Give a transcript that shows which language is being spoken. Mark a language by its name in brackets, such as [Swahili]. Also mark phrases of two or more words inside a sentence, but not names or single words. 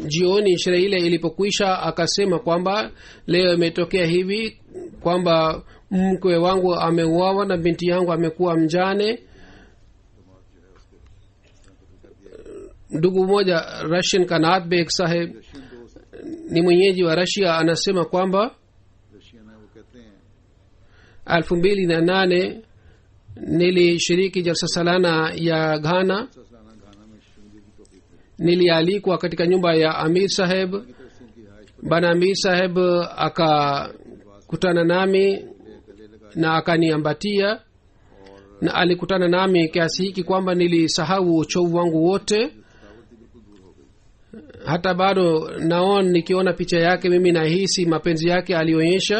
[Swahili] Jioni sherehe ile ilipokwisha, akasema kwamba leo imetokea hivi kwamba mkwe wangu ameuawa na binti yangu amekuwa mjane. Ndugu mmoja Russian Kanat Beg Saheb ni mwenyeji wa Russia, anasema kwamba [Urdu] رشین ہے، وہ کہتے ہیں [Swahili] 2008 nilishiriki jalsa salana ya Ghana. [Urdu] سالانہ گھانا میں شندے کی توفیق ملی. [Swahili] Nilialikwa katika nyumba ya Amir Saheb. [Urdu] کی طرف سے ان کی رہائش [Swahili] Bana Amir Saheb akakutana nami na akaniambatia, na alikutana nami kiasi hiki kwamba nilisahau uchovu wangu wote. Hata bado naona nikiona picha yake mimi nahisi mapenzi yake alionyesha.